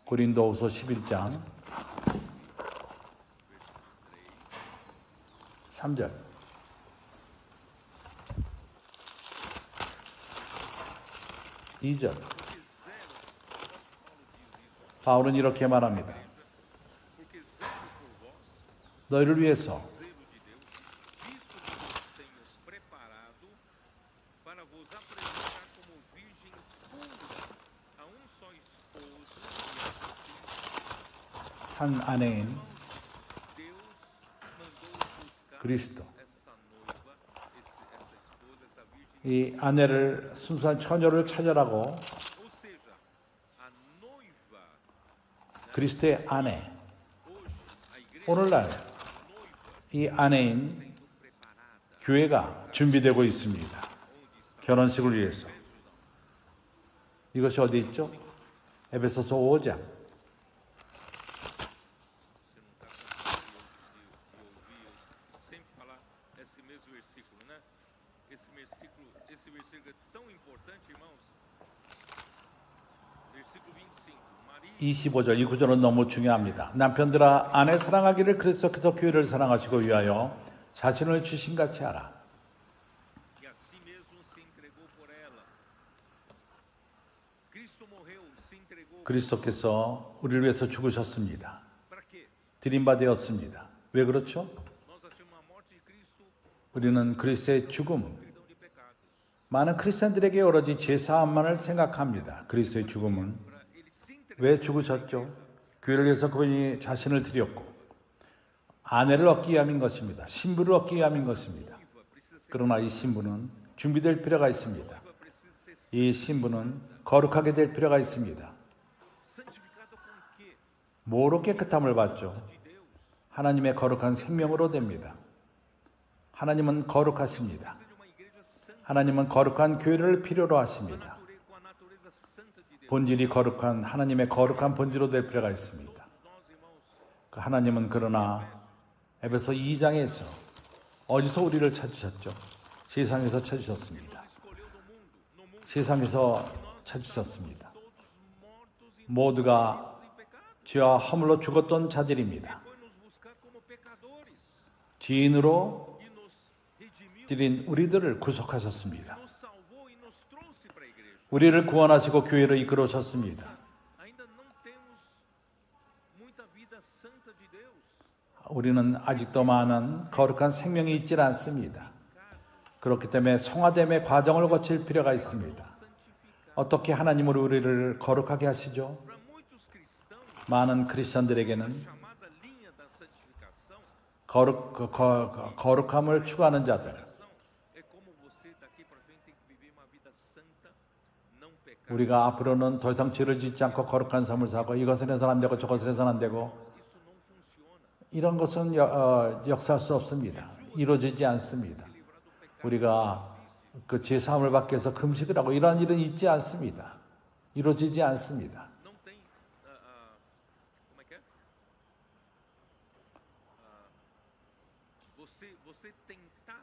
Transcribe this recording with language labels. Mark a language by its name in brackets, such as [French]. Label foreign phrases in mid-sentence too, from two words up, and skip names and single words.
[Korean] 고린도후서 11장 3절. 이절 바울은 이렇게 말합니다. [Portuguese] porque zelo por vós, [Korean] 너희를 위해서 [Portuguese] zelo de Deus, visto que vos tenho preparado para vos apresentar como virgem pura a só esposo e [Korean] 한 아내인 [Portuguese] Deus mandou buscar [Korean] 그리스도, [Portuguese] essa noiva, essa esposa, essa virgem, [Korean] 이 아내를 순수한 처녀를 찾아라고 [Portuguese] ou seja, a noiva, [Korean] 그리스도의 아내, [Portuguese] hoje, a igreja [Korean] 오늘날 [Portuguese] noiva [Korean] 이 아내인 [Portuguese] sendo preparada, [Korean] 교회가 준비되고 있습니다. [Portuguese] onde está [Korean] 결혼식을 위해서. 이것이 어디 있죠? 에베소서 5장. [Portuguese] Você não está conseguindo ouvir, eu sempre falar esse mesmo versículo, né? Esse versículo é tão importante, irmãos. Versículo 25. Maria [Korean] 25절 이 구절은 너무 중요합니다. 남편들아 아내 사랑하기를 그리스도께서 교회를 사랑하시고 위하여 자신을 주신 같이 하라. [Portuguese] que a si mesmo se entregou por ela. Cristo morreu, se entregou. [Korean] 그리스도께서 우리를 위해서 죽으셨습니다. [Portuguese] Para quê? [Korean] 드림받되었습니다. 왜 그렇죠? [Portuguese] Nós achamos a morte de Cristo [Korean] 우리는 그리스도의 죽음, [Portuguese] perdão de pecados. [Korean] 많은 크리스천들에게 오로지 제사함만을 생각합니다. 그리스도의 죽음은 [Portuguese] Para ele se entregou. [Korean] 왜 죽으셨죠? 교회를 위해서 그분이 자신을 드렸고 아내를 얻기 위함인 것입니다. 신부를 얻기 위함인 것입니다. [Portuguese] Precisa ser, [Korean] 그러나 이 신부는 준비될 필요가 있습니다. [Portuguese] precisa ser [Korean] 이 신부는 거룩하게 될 필요가 있습니다. [Portuguese] santificado com quê? [Korean] 뭐로 깨끗함을 받죠? [Portuguese] De Deus. [Korean] 하나님의 거룩한 생명으로 됩니다. 하나님은 거룩하십니다. [Portuguese] Precisa de uma igreja santa, [Korean] 하나님은 거룩한 교회를 필요로 하십니다. [Portuguese] com a natureza santa de Deus. [Korean] 본질이 거룩한 하나님의 거룩한 본질로 될 필요가 있습니다. [Portuguese] Nós, irmãos, [Korean] 그 하나님은 그러나 에베소 2장에서 어디서 우리를 찾으셨죠? 세상에서 찾으셨습니다. [Portuguese] escolheu do mundo, no mundo [Korean] 세상에서 찾으셨습니다. [Portuguese] todos mortos e [Korean] 모두가 [Portuguese] em pecado. [Korean] 죄와 허물로 죽었던 자들입니다. [Portuguese] Foi nos buscar como pecadores [Korean] 죄인으로 [Portuguese] e nos redimiu, [Korean] 드린 우리들을 구속하셨습니다. nos salvou e nos trouxe para a igreja. 우리를 구원하시고 교회로 이끌어오셨습니다. [Portuguese] santa de Deus. [Korean] 우리는 아직도 많은 거룩한 생명이 있질 않습니다. 그렇기 때문에 성화됨의 과정을 거칠 필요가 있습니다. 어떻게 하나님은 우리를 거룩하게 하시죠? [Portuguese] Para muitos cristãos, [Korean] 많은 크리스천들에게는 [Portuguese] chamada linha da santificação [Korean] 거룩함을 추구하는 자들, [Portuguese] é como você daqui para frente tem que viver uma vida santa, não pecar. [Korean] 우리가 앞으로는 더 이상 죄를 짓지 않고 거룩한 삶을 사고 이것은 해서는 안 되고 저것은 해서는 안 되고 [Portuguese] Isso não funciona. [Korean] 이런 것은 역사할 수 없습니다. 이루어지지 않습니다. 우리가 그 죄사함을 받기 위해서 금식을 하고 이러한 일은 있지 않습니다. 이루어지지 않습니다. [Portuguese] Não tem, como é que é? Você tentar